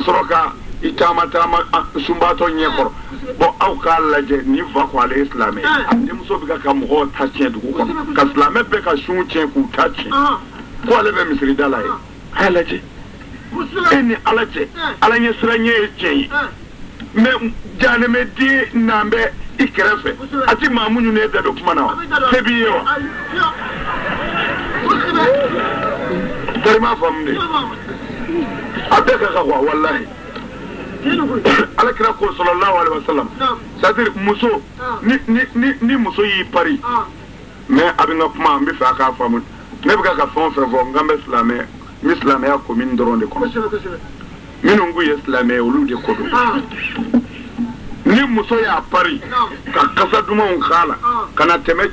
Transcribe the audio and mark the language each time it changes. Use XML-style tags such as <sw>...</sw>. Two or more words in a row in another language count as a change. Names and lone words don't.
<bm>sɔrɔ ka i taama sunbatɔ ɲɛkɔrɔ bon aw k'a lajɛ nin fa ko ale ye silamɛ a denmuso bɛ ka mɔgɔw ta tiɲɛ dugu kɔnɔ ka silamɛ bɛɛ ka sun tiɲɛ k'u ta tiɲɛ ko ale bɛ misiri da la ye a y'a lajɛ e ni ala cɛ ala ɲɛ siran ɲɛ ye tiɲɛ ye mais janɛmɛden n'an bɛ i kɛrɛfɛ a ti maa minnu ne da don kuma na wa se b'i ye wa tari m'a faamu de a bɛɛ ka kan quoi walahi ala kira ko</bm> <ar>صلى الله عليه وسلم</ar> <bm>c'est-à-dire muso ni muso y'i pari mais a bɛ n ka kuma n bɛ fɛ a k'a faamu ne bɛ ka fɛn o fɛn fɔ n kan bɛ silamɛ n bɛ silamɛya commune dɔrɔn de kɔnɔ minnu k'u ye silamɛ olu de ko don ni muso y'a pari ka kasa dumanw k'a la ka na tɛmɛ</bm>